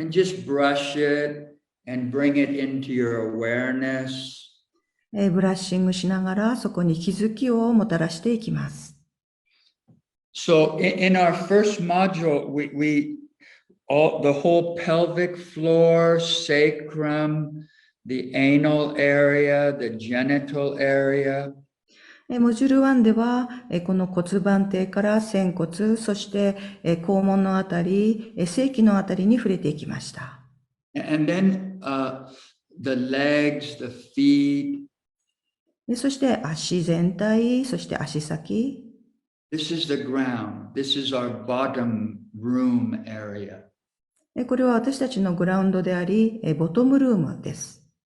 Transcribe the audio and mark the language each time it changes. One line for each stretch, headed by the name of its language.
English: And just brush it and bring it into your awareness.
Japanese: ブラッシングしながらそこに気づきをもたらしていきます。
English: So in our first module, the whole pelvic floor, sacrum, the anal area, the genital area.
Japanese: モジュール1では、この骨盤底から仙骨、そして肛門のあたり、性器のあたりに触れていきました。
English: And then the legs, the feet.
Japanese: そして足全体、そして足先。
English: This is the ground. This is our bottom room area.
Japanese: これは私たちのグラウンドであり、ボトムルームです。